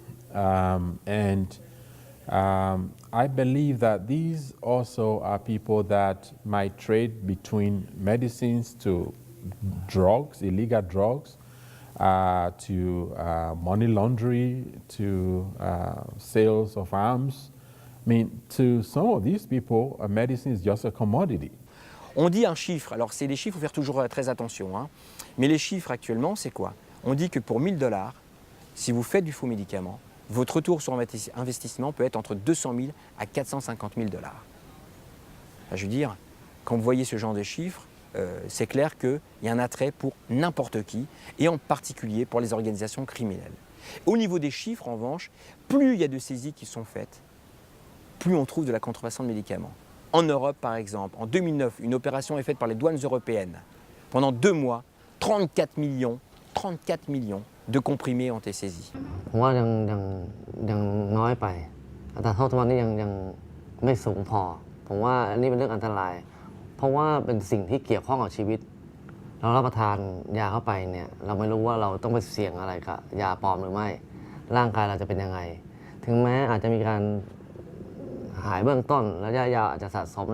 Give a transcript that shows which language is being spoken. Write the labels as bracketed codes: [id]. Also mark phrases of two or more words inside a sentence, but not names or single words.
[en] I believe that these also are people that might trade between medicines to drugs, illegal drugs, to money laundering, to sales of arms. I mean, to some of these people, medicine is just a commodity. [fr] On dit un chiffre, alors c'est des chiffres, il faut faire toujours très attention, hein. Mais les chiffres actuellement, c'est quoi? On dit que pour 1 000 $, si vous faites du faux médicament, votre retour sur investissement peut être entre 200 000 à 450 000 $. Je veux dire, quand vous voyez ce genre de chiffres, c'est clair qu'il y a un attrait pour n'importe qui, et en particulier pour les organisations criminelles. Au niveau des chiffres, en revanche, plus il y a de saisies qui sont faites, plus on trouve de la contrefaçon de médicaments. En Europe, par exemple, en 2009, une opération est faite par les douanes européennes. Pendant 2 mois, 34 millions 34 millions de comprimés ont été saisis. [th] ผมว่ายังน้อยไปอัตราโทษทุกวันนี้ยังไม่สูงพอผมว่าอันนี้เป็นเรื่องอันตรายเพราะว่าเป็นสิ่งที่เกี่ยวข้องกับชีวิตเรารับประทานยาเข้าไปเนี่ยเรา ไม่รู้ว่าเราต้องไปเสี่ยงอะไรกับยาปลอมหรือไม่ร่างกายเราจะเป็นยังไงถึงแม้อาจจะมีการหายเบื้องต้นระยะยาวอาจจะสะสมใน